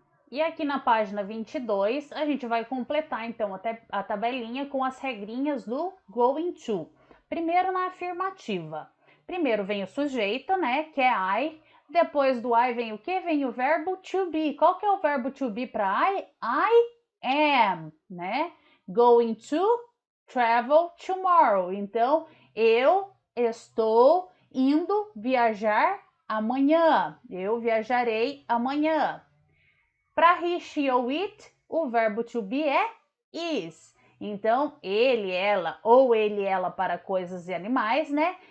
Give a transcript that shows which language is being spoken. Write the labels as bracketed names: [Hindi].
[Portuguese] E aqui na página 22, a gente vai completar, então, a tabelinha com as regrinhas do going to. Primeiro, na afirmativa. Primeiro vem o sujeito, né, que é I. Depois do I vem o quê? Vem o verbo to be. Qual que é o verbo to be para I? [English] I am, né? Going to travel tomorrow. [Portuguese] Então, eu estou indo viajar amanhã. Eu viajarei amanhã. Para he, she ou it, o verbo to be é is. Então, ele, ela ou ele, ela para coisas e animais, né?